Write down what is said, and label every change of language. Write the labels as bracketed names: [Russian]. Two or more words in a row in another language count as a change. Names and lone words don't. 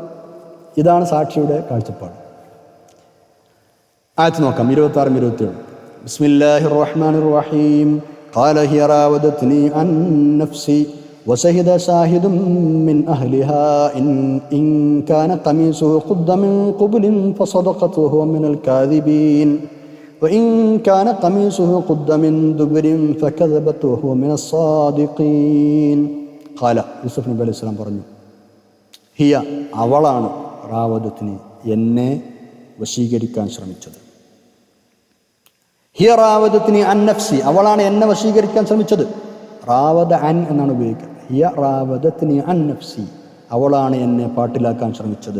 [Malayalam] ഇതാണ് സാക്ഷിയുടെ കാഴ്ചപ്പാട്. ആയത്ത് നോക്കാം, 26-27. [Arabic] بسم الله الرحمن الرحيم قال هي راودتني عن نفسي وشهد شاهد من أهلها إن كان قميصه قد من قبل فصدقت وهو من الكاذبين وإن كان قميصه قد من دبر فكذبت وهو من الصادقين. [Malayalam] قال യൂസഫ് നബി [Arabic] عليه السلام [Malayalam] പറഞ്ഞു, ഹിയ അവളാണ് റാവദത്നി എന്നെ വശീകരിക്കാൻ ശ്രമിച്ചത്. [Arabic] هي راودتني عن نفسي [Malayalam] അവളാണ് എന്നെ വശീകരിക്കാൻ ശ്രമിച്ചത്. [Arabic] راود عن [Malayalam] എന്നാണ് ഉപയോഗിക്കുക. [Arabic] هي راودتني عن نفسي [Malayalam] അവളാണ് എന്നെ പാട്ടിലാക്കാൻ ശ്രമിച്ചത്.